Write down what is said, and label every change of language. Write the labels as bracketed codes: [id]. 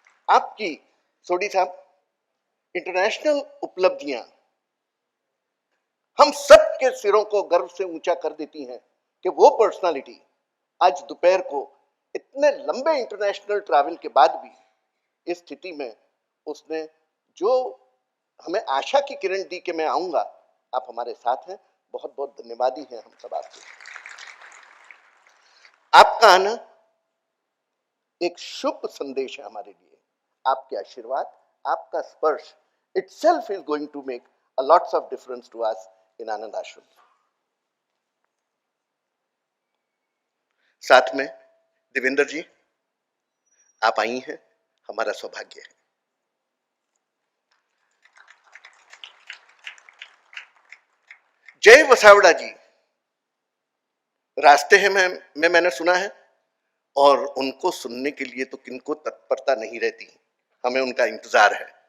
[hi] आपकी सोडी साहब इंटरनेशनल उपलब्धियां हम सबके सिरों को गर्व से ऊंचा कर देती हैं कि वो पर्सनालिटी आज दोपहर को इतने लंबे इंटरनेशनल ट्रैवल के बाद भी इस स्थिति में उसने जो हमें आशा की किरण दी कि मैं आऊंगा, आप हमारे साथ हैं, बहुत बहुत धन्यवादी हैं हम सब आपके। आपका आना एक शुभ संदेश है हमारे लिए। आपके आशीर्वाद, आपका स्पर्श [en] itself is going to make a lots of difference to us in Anand Ashram. [hi] साथ में देवेंद्र जी आप आई हैं, हमारा सौभाग्य है। जय वसावड़ा जी रास्ते हैं मैंने सुना है, और उनको सुनने के लिए तो किनको तत्परता नहीं रहती, हमें उनका इंतजार है।